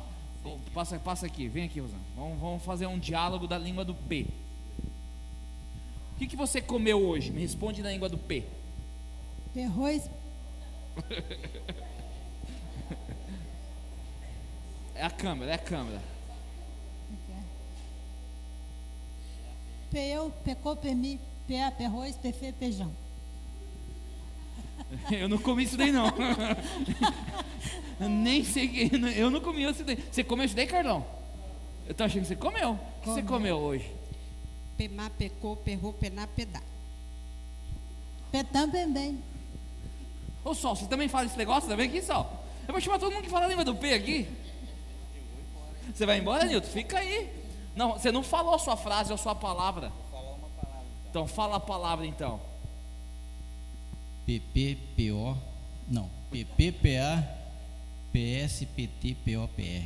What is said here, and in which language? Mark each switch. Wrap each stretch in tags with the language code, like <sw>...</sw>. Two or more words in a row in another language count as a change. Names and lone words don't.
<pt>Passa aqui, vem aqui, Rosana. Vamos fazer um diálogo da língua do P. O que você comeu hoje? Me responde na língua do P. Arroz, É a câmera. peu, pecou, pemi, pea, perroz, pefe, feijão. Eu não comi isso daí não. Eu nem sei que. Eu não comi isso daí. Você comeu isso daí, Carlão? Eu tô achando que você comeu. O que você comeu hoje? Pemá, pecou, perrou, pená, pedá. Petã, bem. Ô Sol, você também fala esse negócio? Vem aqui, Sol. Eu vou chamar todo mundo que fala a língua do P aqui. Você vai embora, Nilton? Fica aí. Não, você não falou a sua frase ou a sua palavra. Vou falar uma palavra. Então fala a palavra então. PPPO, não, PPPA, PSPT, POPR.</pt>